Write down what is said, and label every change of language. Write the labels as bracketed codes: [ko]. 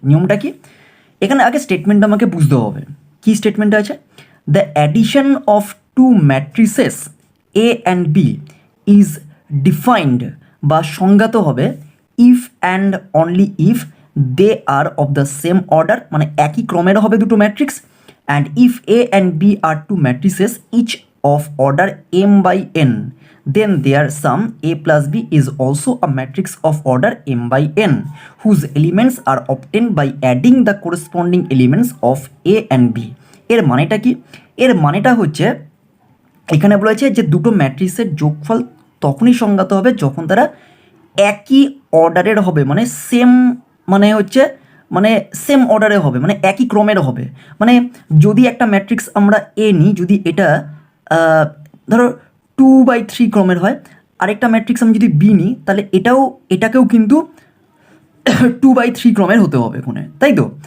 [bn] নিয়মটা কি, এখানে আগে স্টেটমেন্টটা আমাকে বুঝতে হবে। কি স্টেটমেন্টটা আছে, [en] the addition of two matrices A and B is defined [bn] বা সংজ্ঞাত হবে [en] if and only if they are of the same order, [bn] মানে একই ক্রমের হবে দুটো matrix, [en] And if A and B are two matrices each of order m/n then their sum a plus b is also a matrix of order m by n whose elements are obtained by adding the corresponding elements of a and b। [bn] এর মানেটা কি? এর মানেটা হচ্ছে এখানে বলেছে যে দুটো ম্যাট্রিক্সের যোগফল তখনই সংজ্ঞাত হবে যখন তারা একই অর্ডারের হবে, মানে সেম, মানে হচ্ছে মানে সেম অর্ডারে হবে, মানে একই ক্রমের হবে। মানে যদি একটা ম্যাট্রিক্স আমরা এ নিই, যদি এটা ধরো 2/3 ক্রমের হয়, আরেকটা ম্যাট্রিক্স আমি যদি বি নিই, তাহলে এটাকেও কিন্তু 2/3 ক্রমের হতে হবে কোণে, তাই তো?